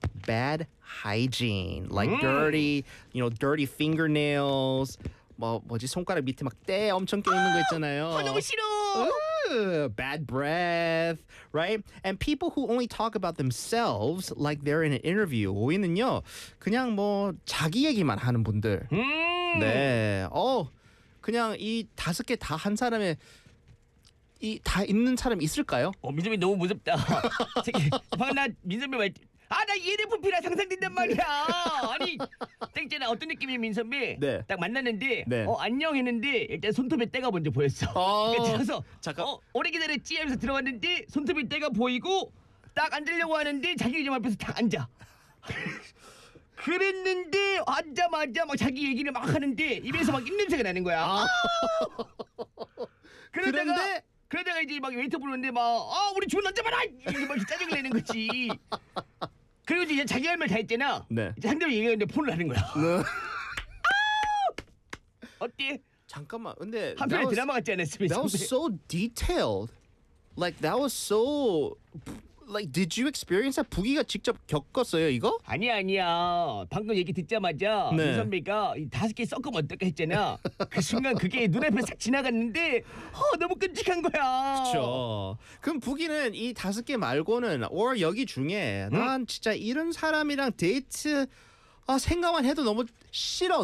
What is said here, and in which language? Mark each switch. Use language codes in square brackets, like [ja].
[en] Bad hygiene, like dirty, you know, dirty fingernails. [ko] 뭐지 손가락 밑에 막 때 엄청 껴 있는 거 있잖아요. 너무 싫어. [en] Bad breath, right? And people who only talk about themselves, like they're in an interview. [ko] 5위는요, 그냥 뭐 자기 얘기만 하는 분들. 네. 그냥 이 다섯 개 다 한 사람의 이 다 있는 사람 있을까요? 민섭이 너무 무섭다. 방금 나 민섭이 말. 나 ENFP라 상상된단 말이야. 아니, 딱 있잖아. 어떤 느낌이 민선배? 네. 딱 만났는데, 네. 안녕 했는데 일단 손톱에 때가 먼저 보였어. 들어서, 오래 기다렸지 하면서 들어왔는데 손톱에 때가 보이고 딱 앉으려고 하는데 자기 이름 앞에서 딱 앉아. 그랬는데 앉자마자 막 자기 얘기를 막 하는데 입에서 막 입냄새가 나는 거야. 그러다가 이제 막 웨이터 부르는데 막 우리 주문 넣자마자 이렇게 짜증을 내는 거지. 그리고 이제 자기 할 말 다 했잖아. 네. 상대방 얘기하는데 폰을 하는 거야. 네. 어때? 잠깐만. 근데 한편에 드라마 같지 않았습니까? [en] That was so detailed. Like that was so like did you experience that? [ko] 부기가 직접 겪었어요 이거? 아니야. 방금 얘기 듣자마자 네. 우리 선배가 이 다섯 개 섞으면 어떨까 했잖아. 그 순간 그게 눈앞에 싹 지나갔는데 너무 끔찍한 거야. 그렇죠. 그럼 부기는 이 다섯 개 말고는 or 여기 중에 난 진짜 이런 사람이랑 데이트 생각만 해도 너무 싫어.